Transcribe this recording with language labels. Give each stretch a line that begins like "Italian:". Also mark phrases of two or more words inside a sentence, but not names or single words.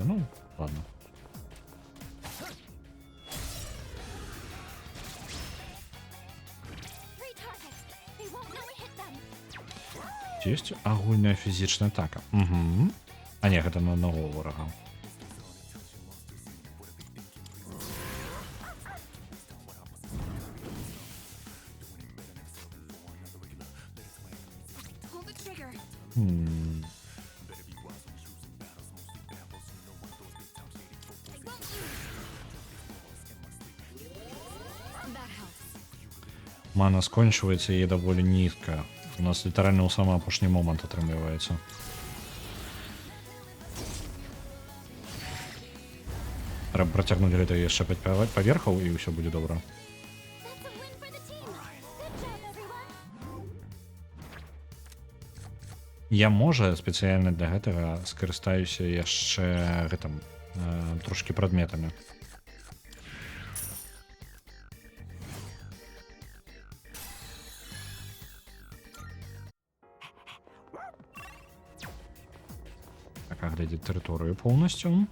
Russian: Ну, ладно.
English: Three targets. They won't know we hit them.
Belarusian: Ёсць агульная фізічная атака. Угу. А не, гэта на одного ворага.
English: Pull the trigger. That helps.
Belarusian: Мана скончваецца і даволі нізка. У нас літаральна ў самы апошні момант атрымліваецца. Трэба працягнуць гэта яшчэ 5 паверхаў і ўсё будзе добра.
English: That's a win for the team. Good job, everyone.
Belarusian: Я, можа, спецыяльна для гэтага скарыстаюся яшчэ гэтым трошки прадметамі. Так, агледзець тэрыторыю поўнасцю.